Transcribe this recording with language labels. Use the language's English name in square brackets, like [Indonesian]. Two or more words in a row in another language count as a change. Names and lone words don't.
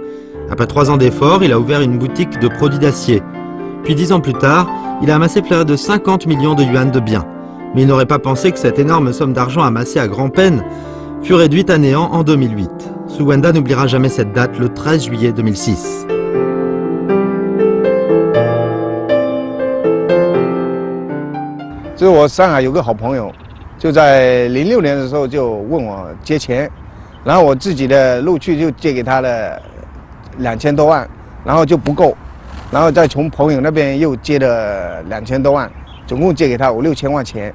[French] Après 3 ans d'efforts, il a ouvert une boutique de produits d'acier. Puis 10 ans plus tard, il a amassé près de 50 millions de yuan de biens. Mais il n'aurait pas pensé que cette énorme somme d'argent amassée à grand-peine fut réduite à néant en 2008. Suwenda n'oubliera jamais cette date, le 13 juillet 2006. [Chinese] 就是我上海有个好朋友， 就在06年的时候就问我借钱，然后我自己的陆续就借给他了2000多万，然后就不够，然后再从朋友那边又借了2000多万，总共借给他5、6千万钱。